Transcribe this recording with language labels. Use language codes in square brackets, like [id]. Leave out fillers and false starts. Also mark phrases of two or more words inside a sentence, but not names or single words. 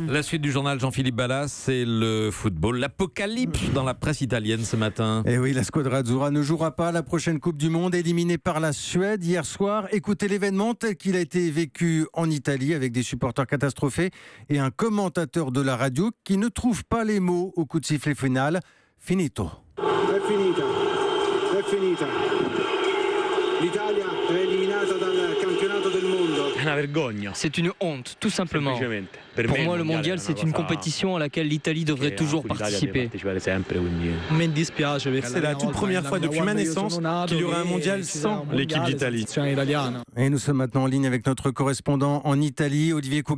[fr] La suite du journal Jean-Philippe Ballas, c'est le football. L'apocalypse dans la presse italienne ce matin. Et oui, la [it] Squadra Azzurra [fr] ne jouera pas la prochaine Coupe du Monde, éliminée par la Suède hier soir. Écoutez l'événement tel qu'il a été vécu en Italie avec des supporters catastrophés et un commentateur de la radio qui ne trouve pas les mots au coup de sifflet final. [it] Finito. È finita. È finita. L'Italia è eliminata dal campionato del mondo. [fr] C'est une honte, tout simplement. Pour moi, le mondial, c'est une compétition à laquelle l'Italie devrait toujours participer. C'est la toute première fois depuis ma naissance qu'il y aura un mondial sans l'équipe d'Italie. Et nous sommes maintenant en ligne avec notre correspondant en Italie, Olivier Cougar.